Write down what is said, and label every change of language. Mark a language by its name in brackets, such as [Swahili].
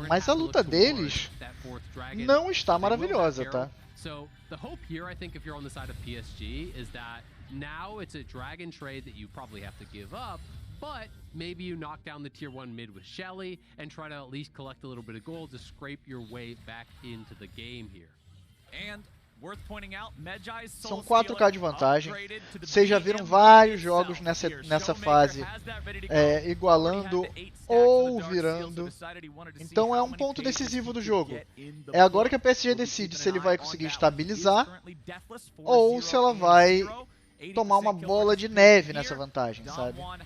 [Portuguese] Mas a luta deles não está maravilhosa, tá? [English] So the hope here, I think, if you're on the side of PSG, is that now it's a dragon trade that you probably have to give up, but maybe you knock down the tier 1 mid with Shelly and try to at least collect a little bit of gold to scrape your way back into the game here. And worth pointing out, Medjai's [Portuguese] São 4K de vantagem. Vocês já viram vários jogos nessa fase igualando ou virando. Então é um ponto decisivo do jogo. É agora que a PSG decide se ele vai conseguir estabilizar ou se ela vai tomar uma bola de neve nessa vantagem, sabe?